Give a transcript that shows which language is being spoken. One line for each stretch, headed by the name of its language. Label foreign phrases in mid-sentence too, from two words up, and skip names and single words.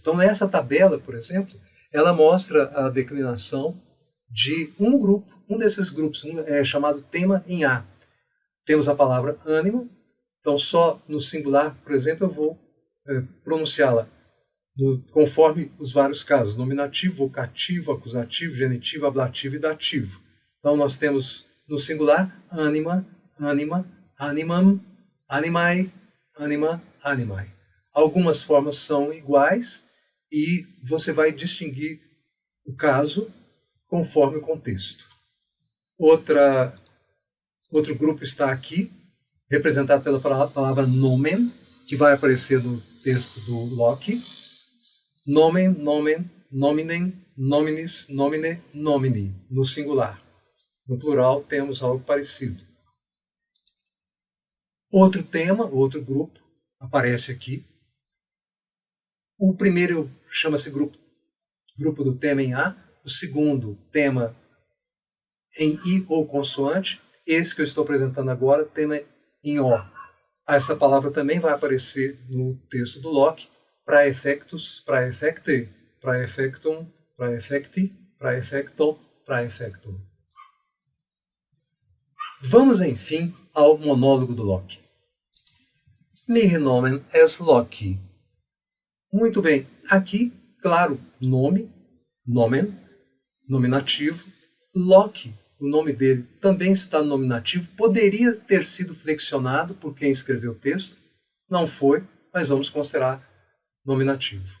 Portuguese: Então, nessa tabela, por exemplo, ela mostra a declinação de um grupo, um desses grupos, é chamado tema em A. Temos a palavra ânima, então só no singular, por exemplo, eu vou pronunciá-la conforme os vários casos: nominativo, vocativo, acusativo, genitivo, ablativo e dativo. Então nós temos no singular
Latin: anima, anima, animam, animae, anima, animae.
Portuguese: Algumas formas são iguais e você vai distinguir o caso conforme o contexto. Outro grupo está aqui, representado pela palavra nomen, que vai aparecer no texto do Locke.
Latin: Nomen, nomen, nominem, nominis, nomine, nomini,
Portuguese: no singular. No plural temos algo parecido. Outro tema, outro grupo, aparece aqui. O primeiro chama-se grupo do tema em A, o segundo tema em I ou consoante, esse que eu estou apresentando agora, tema em O. Essa palavra também vai aparecer no texto do Locke:
Latin: praefectus, praefecte, praefectum, praefecti, praefecto, praefectum.
Portuguese: Vamos, enfim, ao monólogo do Locke.
Latin: Mihi nomen est Locke.
Portuguese: Muito bem, aqui, claro, nome, nomen, nominativo. Locke, o nome dele também está no nominativo, poderia ter sido flexionado por quem escreveu o texto, não foi, mas vamos considerar nominativo.